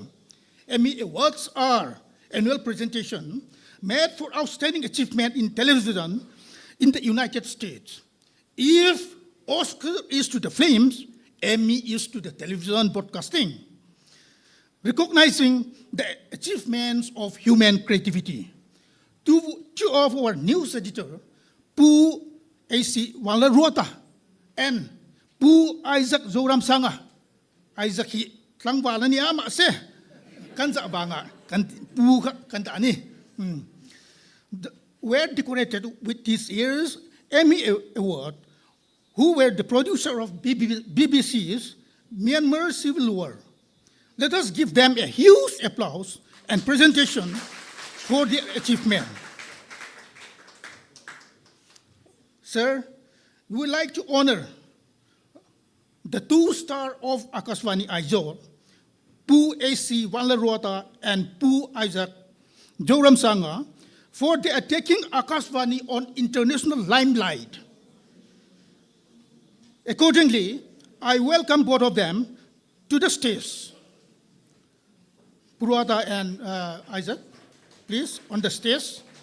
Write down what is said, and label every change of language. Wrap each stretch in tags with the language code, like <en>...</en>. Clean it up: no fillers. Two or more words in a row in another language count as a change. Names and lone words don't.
<en>Emmy Awards are annual presentation made for outstanding achievement in television in the United States. If Oscar is to the films, Emmy is to the television broadcasting, recognizing the achievements of human creativity. 2 of our news editor, Pu A.C.</en> <lus>Walaruata and Pu Isaac Zoram Sanga, Isaac Klangwala ni ama se, kanza banga, Pu kantani,</lus> <en>were decorated with this year's Emmy Award, who were the producer of BBC's Myanmar Civil War. Let us give them a huge applause and presentation for their achievement. Sir, we would like to honor the two stars of Akashvani Aizawl, Pu A.C. Wanlarota and Pu Isaac Joram Sanga, for their taking Akashvani on international limelight. Accordingly, I welcome both of them to the stage. Purwata and Isaac, please, on the stage.</en>